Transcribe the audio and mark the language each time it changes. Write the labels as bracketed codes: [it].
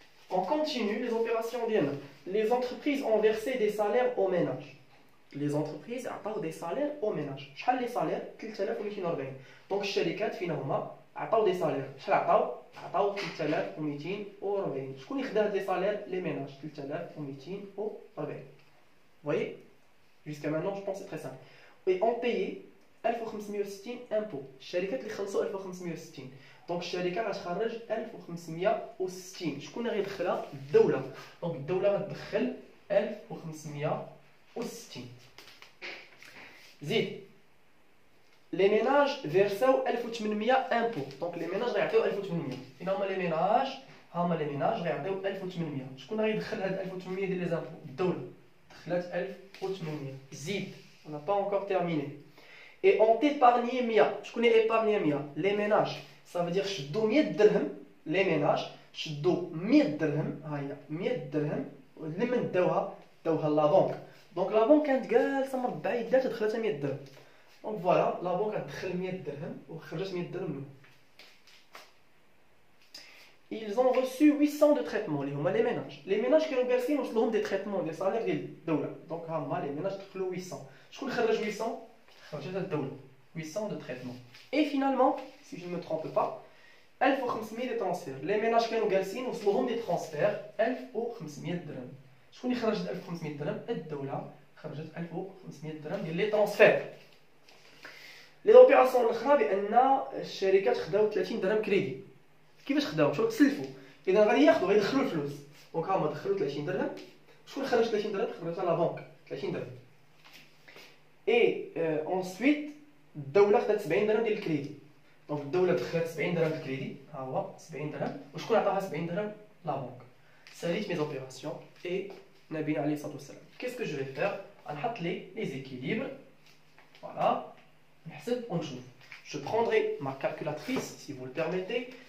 [fr] On continue les opérations ديالنا. Les entreprises ont versé des salaires aux ménages. Les entreprises عطاو des salaires aux ménages. [ar] شحال لي سالير؟ 3240. دونك الشركات فين هما؟ عطاو دي سالير. شحال عطاو؟ عطاو 3240. شكون اللي خدا هاد لي سالير؟ لي ménages 3240. [fr] Vous voyez? Jusqu'à maintenant, je pense que c'est très simple. Et on payait 1560 impôts. [ar] الشركات اللي خلصوا [fr] 1560. [ar] دونك الشركه غتخرج 1560. شكون اللي غيدخلها؟ الدوله. دونك الدوله غتدخل 1560. زيد لي ميناج فيرساو 1800 امبو. دونك لي ميناج غيعطيو 1800. فين هما لي ميناج؟ ها هما لي ميناج غيعطيو 1800. شكون غيدخل هاد 1800 ديال لي زامبو؟ الدوله دخلات 1800. زيد [fr] on n'a pas encore terminé. Et on épargné 100. [ar] شكون اللي épargné 100؟ لي ميناج. [fr] Ça veut dire [ar] شدو 100 درهم. لي ميناج شدو 100 درهم. ها هي 100 درهم. لمن داوها لا بنك. دونك لا بنك كانت جالسه مربعه يدات دخلتها 100 درهم. دونك فوالا لا بنك غتدخل 100 درهم وخرجت 100 درهم منهم. [fr] Ils ont reçu 800 de traitements [ar] اللي هما لي ميناج. لي ميناج كانوا جالسين وصلوهم دي تريتمون دي سالير ديال الدوله. دونك ها هما لي ميناج دخلوا 800. شكون خرج 800؟ خرجت الدوله. 800 de traitement. [fr] Et finalement, si je ne me trompe pas, 1500 de transferts. [ar] Les ménages كانوا جالسين وصلوهم دي ترانسفير 1500 درهم. شكون اللي خرجت 1500 درهم؟ الدوله خرجت 1500 درهم ديال لي ترانسفير. لي اوبيراسيون الاخرى بان الشركات خداو 30 درهم كريدي. كيفاش خداو؟ شغل تسلفوا. اذا غادي ياخذوا غيدخلوا الفلوس. دونك هما دخلوا 30 درهم. شكون خرج 30 درهم؟ خرجتها لا بنك 30 درهم. اي انسويت الدوله خدات 70 درهم ديال الكريدي. دونك الدوله دخلت 70 درهم الكريدي. ها هو 70 درهم. وشكون عطاها 70 درهم؟ لا بنك. ساليت مي اوبيراسيون اي نبينا عليه الصلاه والسلام. كيس كو جو في فير؟ غنحط لي زيكيليبر. فوالا نحسب ونشوف. [fr] Je prendrai ma calculatrice si vous le permettez.